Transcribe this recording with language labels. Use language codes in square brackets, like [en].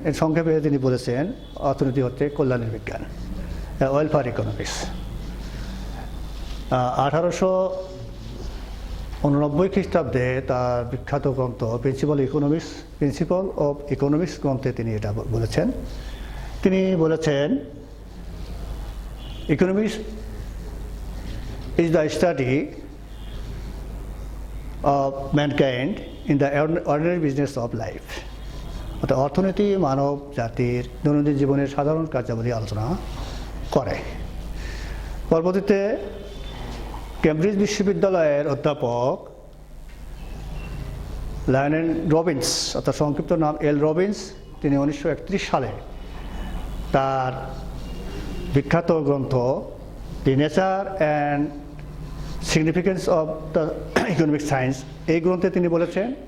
[bn] এর সংক্ষেপে তিনি বলেছেন অর্থনীতি হচ্ছে কল্যাণের বিজ্ঞান, ওয়েলফেয়ার ইকোনমিক্স। 1889 খ্রিস্টাব্দে তার বিখ্যাত গ্রন্থ প্রিন্সিপাল অফ ইকোনমিক্স গ্রন্থে তিনি এটা বলেছেন। তিনি বলেছেন economics [en] is the study of mankind in the ordinary business of life. [bn] অর্থাৎ অর্থনীতি মানব জাতির দৈনন্দিন জীবনের সাধারণ কার্যাবলী আলোচনা করে। পরবর্তীতে কেমব্রিজ বিশ্ববিদ্যালয়ের অধ্যাপক লায়নেল রবিন্স, অর্থাৎ সংক্ষিপ্ত নাম এল রবিন্স, তিনি 1931 সালে তার বিখ্যাত গ্রন্থ the nature and significance of the economic science, এই গ্রন্থে তিনি বলেছেন